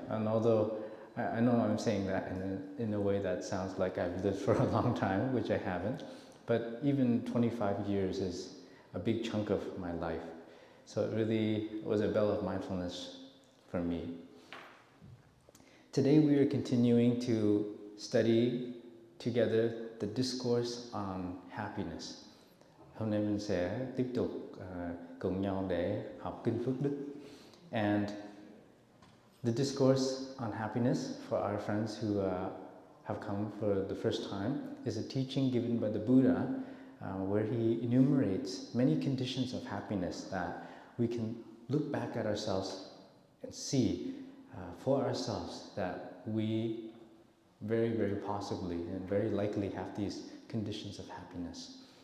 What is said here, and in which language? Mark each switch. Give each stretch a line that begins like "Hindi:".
English: And although I know I'm saying that in a way that sounds like I've lived for a long time, which I haven't, but even 25 years is a big chunk of my life. So it really was a bell of mindfulness for me. Today we are continuing to study together the discourse on happiness.
Vietnamese: Hôm nay mình sẽ tiếp tục cùng nhau để học kinh Phước Đức.
English: And the discourse on happiness, for our friends who have come for the first time, is a teaching given by the Buddha where he enumerates many conditions of happiness that we can look back at ourselves and see for ourselves that we very, very possibly and very likely have these conditions of happiness.